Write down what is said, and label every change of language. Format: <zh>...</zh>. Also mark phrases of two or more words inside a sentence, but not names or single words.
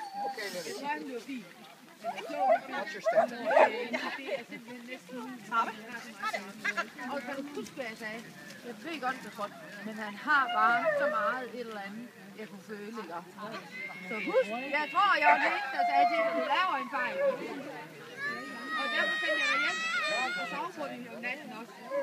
<en>Okay, Lily.</en> <da>Jeg tror, han bliver fint.</da> <en>Watch your step.</en> <da>Det er simpelthen næsten... Og kan du huske, hvad jeg sagde? Jeg ved godt, det er godt, men han har bare så meget et eller andet, jeg kunne føle, ikke? Så husk, jeg tror, jeg var den eneste, der sagde til dig, at du laver en fejl. Og derfor sendte jeg dig hjem og sove på den om natten også.</da>